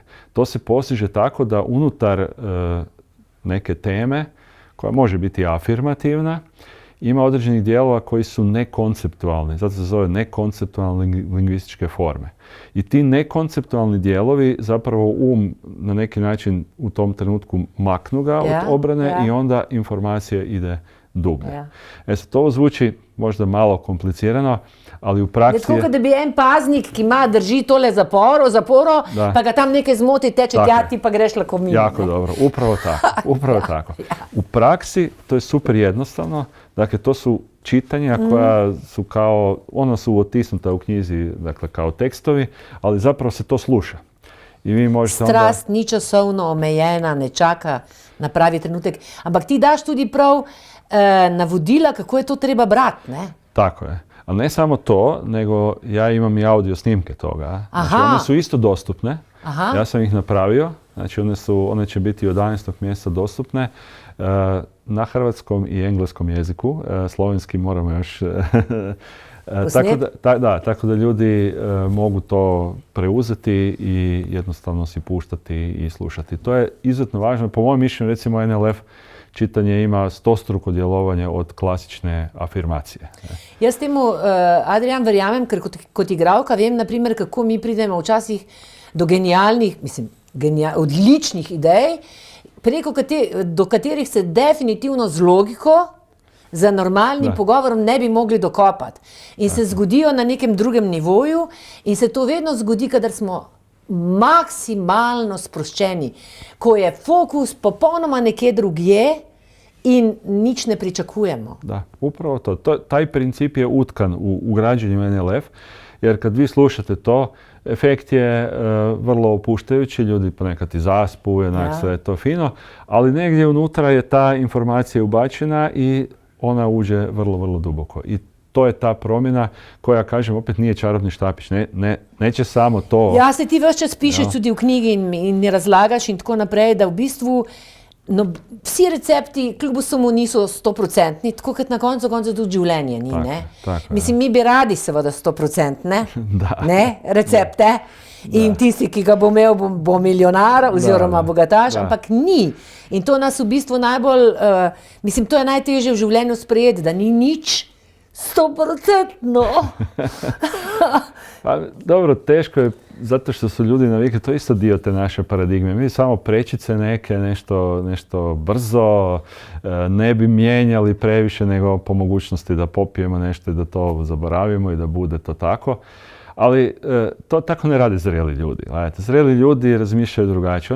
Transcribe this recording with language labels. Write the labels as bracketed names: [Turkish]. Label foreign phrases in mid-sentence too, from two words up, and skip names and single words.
[Croatian] To se postiže tako da unutar neke teme, koja može biti afirmativna, ima određenih dijelova koji su nekonceptualni, zato se zove nekonceptualne lingvističke forme. I ti nekonceptualni dijelovi zapravo na neki način u tom trenutku maknu ga od obrane i onda informacija ide dublje. Sad, to zvuči možda malo komplicirano, ali u praksi [Slovenian] tako, kot da bi en paznik, ki drži tole zaporo, pa ga tam nekaj zmoti, teče tja, ti pa greš lahko mimo. [Croatian] Jako dobro, upravo tako. U praksi to je super jednostavno, dakle to su čitanja koja su ona su otisnuta u knjizi, dakle kao tekstovi, ali zapravo se to sluša. I vi možete [Slovenian] Strast ni časovno omejena, ne čaka na pravi trenutek, ampak ti daš tudi prav navodila, kako je to treba brati, ne? [Croatian] Tako je. Ali ne samo to, nego ja imam i audio snimke toga. Znači, one su isto dostupne. Ja sam ih napravio. Znači, one će biti od 11. mjeseca dostupne na hrvatskom i engleskom jeziku. Slovenski moramo još... Tako da ljudi mogu to preuzeti i jednostavno si puštati i slušati. To je izuzetno važno. Po mojem mišljenju, recimo, NLF čitanje ima 100-struko djelovanje od klasične afirmacije. [Slovenian] Jaz temu, Adrijan, verjamem, ker kot igralka vem, naprimer, kako mi pridemo včasih do genialnih, odličnih idej, do katerih se definitivno z logiko, za normalnim pogovorom ne bi mogli dokopati. In se zgodijo na nekem drugem nivoju in se to vedno zgodi, kadar smo maksimalno sproščeni, ko je fokus popolnoma nekje drugje in nič ne pričakujemo. [Croatian] Da, upravo to. Taj princip je utkan u građenju NLF, jer kad vi slušate to, efekt je vrlo opuštajući, ljudi ponekad i zaspu, sve je to fino, ali negdje unutra je ta informacija ubačena i ona uđe vrlo, vrlo duboko. I to je ta promjena koja, kažem, opet nije čarobni štapić. Neće samo to... [Slovenian] Ja, se ti vse čas pišeš tudi v knjigi in razlagaš in tako naprej, da v bistvu vsi recepti kljub vsemu niso 100%, tako kot na koncu tudi življenje ni. Mislim, mi bi radi seveda 100% recepte in tisti, ki ga bo imel, bo milijonar oziroma bogataš, ampak ni. In to nas v bistvu najbolj, mislim, to je najtežje v življenju sprejeti, da ni nič 100%. [Croatian] Dobro, teško je zato što su ljudi navikli, to je isto dio te naše paradigme. Mi samo prečice neke, nešto brzo, ne bi mijenjali previše nego po mogućnosti da popijemo nešto i da to zaboravimo i da bude to tako. Ali to tako ne rade zreli ljudi. Gledajte, zreli ljudi razmišljaju drugačije.